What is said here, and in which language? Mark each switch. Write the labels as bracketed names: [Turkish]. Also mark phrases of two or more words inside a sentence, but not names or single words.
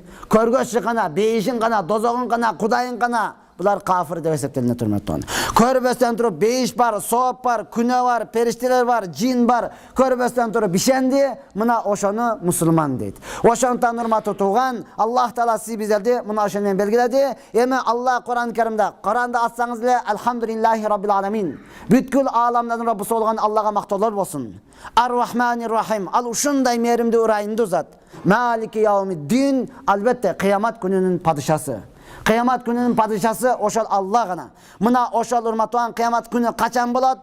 [Kyrgyz] Көргөчү гана, бейишин гана, дозогун гана, Кудайын гана, булар кафир деп эсептелинет урматтуу тууган. Көрбөстөн туруп бейиш бар, сооп бар, күнөө бар, периштелер бар, жин бар, көрбөстөн туруп ишенди, мына ошону мусулман дейт. Ошондон урматтуу тууган, Аллах Таала сиз биздерди мына ошону менен белгиледи. Эми Аллах Кур'ан-ы Каримде, Кур'анды ачсаңыз эле [Arabic] الحمد لله رب العالمين. [Kyrgyz] Бүткүл ааламдын Раббысы болгон Аллага мактоолор болсун. [Arabic] الرحمن الرحيم. [Kyrgyz] Ал ушундай мээримдүү, ырайымдуу зат. [Arabic] مالك يوم الدين, [Kyrgyz] албетте кыямат күнүнүн падышасы. Кыямат күнүнүн падышасы ошол Алла гана. Мына ошол урматтуу кыямат күнү качан болот?